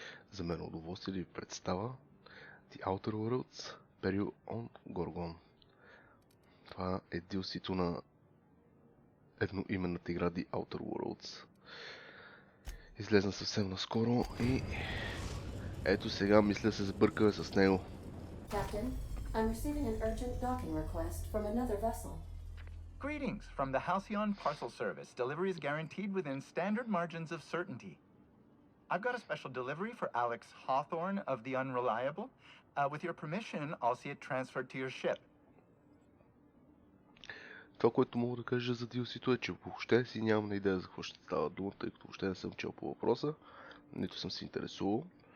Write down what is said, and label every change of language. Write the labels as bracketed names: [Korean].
[Bulgarian] За мен е удоволствие да ви представя The Outer Worlds, Peril on Gorgon. Това е DLC-то на едноименната игра The Outer Worlds. Излезна съвсем наскоро и ето сега мисля да се забъркаме с него. [English] Captain, I'm receiving an urgent docking request from another vessel. Greetings from the Halcyon Parcel Service. Delivery is guaranteed within standard margins of certainty. I've got a special delivery for Alex Hawthorne of the Unreliable. With your permission, I'll see it transferred to your ship. [Bulgarian] Това, което мога да кажа за DLC-то е, че въобще си нямам идея за какво ще става дума, тъй като въобще не съм чел по въпроса, нито съм се интересувал.